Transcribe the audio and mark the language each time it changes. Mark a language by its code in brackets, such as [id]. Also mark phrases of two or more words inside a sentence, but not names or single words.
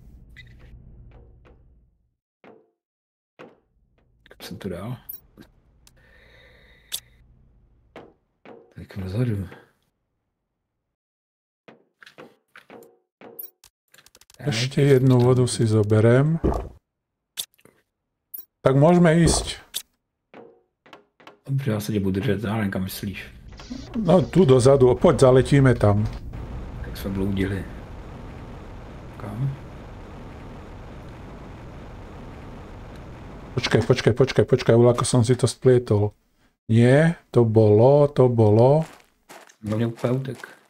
[cs] Kam jsem to dal? Tak vzadu. [sk] Ešte jednu vodu si zoberiem. Tak môžeme ísť. [cs] Dobře, já se tě budu držet, já nevím, kam myslíš. [sk] No tu dozadu, poď, zaletíme tam. [cs] Jak jsme bloudili. Kam? [sk] Počkaj, ako som si to splietol. Nie, to bolo. [cs] No mě úplně utek.